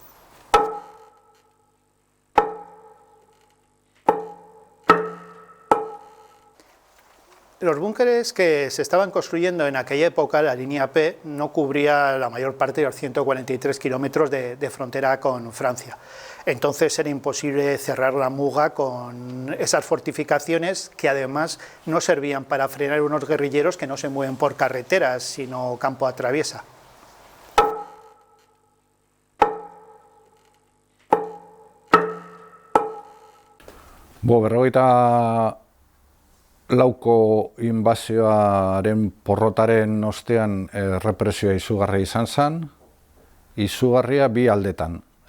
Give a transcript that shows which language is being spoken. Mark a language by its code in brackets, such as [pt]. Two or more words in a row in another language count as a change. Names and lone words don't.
[es] Los búnkeres que se estaban construyendo en aquella época, la línea P, no cubría la mayor parte de los 143 kilómetros de frontera con Francia. Entonces era imposible cerrar la Muga con esas fortificaciones que además no servían para frenar unos guerrilleros que no se mueven por carreteras, sino campo a traviesa. [eu] Berrogeita lauko inbazioaren porrotaren ostean represioa izugarria izan zen, izugarria bi aldetan.